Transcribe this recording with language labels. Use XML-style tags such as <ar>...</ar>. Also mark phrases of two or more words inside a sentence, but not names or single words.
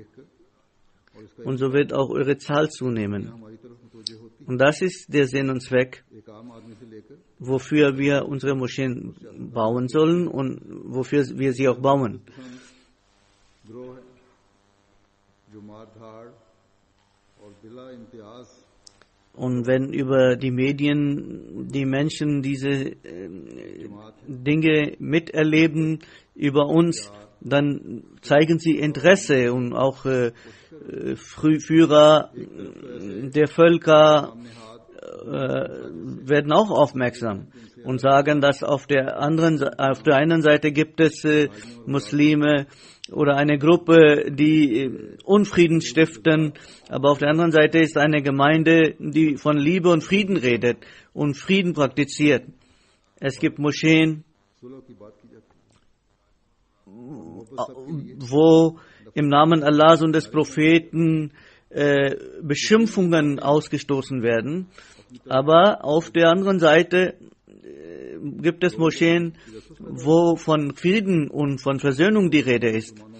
<de>Und so wird auch eure Zahl zunehmen.</de> <ur>ہماری طرف متوجہ ہوتی</ur> <de>Und das ist der Sinn und Zweck,</de> <ur>ایک عام آدمی سے لے کر</ur> <de>wofür wir unsere Moscheen bauen sollen und wofür wir sie auch bauen.</de> <ur>گروہ ہے جو مار دھاڑ اور بلا امتیاز</ur> <de>Und wenn über die Medien die Menschen diese Dinge miterleben über uns, dann zeigen sie Interesse und auch Führer der Völker werden auch aufmerksam und sagen, dass auf der einen Seite gibt es Muslime oder eine Gruppe, die Unfrieden stiften, aber auf der anderen Seite ist eine Gemeinde, die von Liebe und Frieden redet und Frieden praktiziert. Es gibt Moscheen,</de> <ur>صلح کی بات کی جاتی ہے</ur> <de>wo im Namen Allahs und des Propheten Beschimpfungen ausgestoßen werden. Aber auf der anderen Seite gibt es Moscheen, wo von Frieden und von Versöhnung die Rede ist.</de>